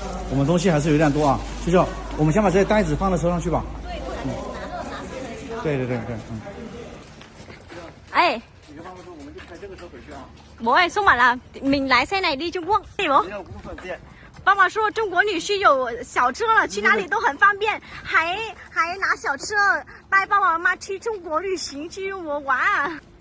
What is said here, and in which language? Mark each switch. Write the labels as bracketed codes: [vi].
[zh] 我们东西还是有点多啊，就是我们先把这些袋子放到车上去吧。对。哎，你跟爸爸说，我们就开这个车回去啊。我也送完了， [vi] mình lái xe này đi Trung Quốc， [zh] 对不？爸爸说中国女婿有小车了，去哪里都很方便，还拿小车带爸爸妈妈去中国旅行，去中国玩。